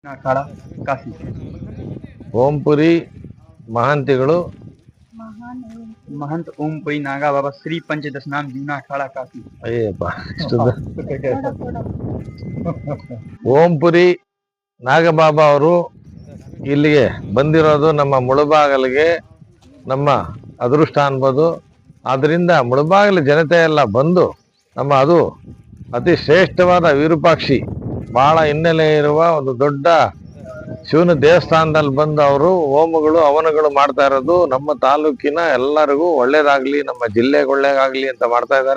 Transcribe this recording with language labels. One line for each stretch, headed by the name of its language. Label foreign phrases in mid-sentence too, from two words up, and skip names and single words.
Kannada: ಅಖಾಡ ಕಾಶಿ. ಓಂಪುರಿ ಮಹಂತಿಗಳು
Hindi: महंत ओमपुरी नागा बाबा श्री पंचदश नाम जूना अखाड़ा काशी.
Kannada: ಅಯ್ಯಪ್ಪ ಇಷ್ಟದ ಓಂಪುರಿ ನಾಗಬಾಬಾ ಅವರು ಇಲ್ಲಿಗೆ ಬಂದಿರೋದು ನಮ್ಮ ಮುಳಬಾಗಲಿಗೆ ನಮ್ಮ ಅದೃಷ್ಟ ಅನ್ಬೋದು. ಆದ್ದರಿಂದ ಮುಳಬಾಗಿಲು ಜನತೆ ಎಲ್ಲ ಬಂದು ನಮ್ಮ ಅದು ಅತಿ ಶ್ರೇಷ್ಠವಾದ ವಿರೂಪಾಕ್ಷಿ ಬಹಳ ಹಿನ್ನೆಲೆ ಇರುವ ಒಂದು ದೊಡ್ಡ ಶಿವನ ದೇವಸ್ಥಾನದಲ್ಲಿ ಬಂದು ಅವರು ಹೋಮಗಳು ಹವನಗಳು ಮಾಡ್ತಾ ಇರೋದು ನಮ್ಮ ತಾಲೂಕಿನ ಎಲ್ಲರಿಗೂ ಒಳ್ಳೇದಾಗ್ಲಿ, ನಮ್ಮ ಜಿಲ್ಲೆಗೆ ಒಳ್ಳೇದಾಗ್ಲಿ ಅಂತ ಮಾಡ್ತಾ ಇದ್ದಾರೆ.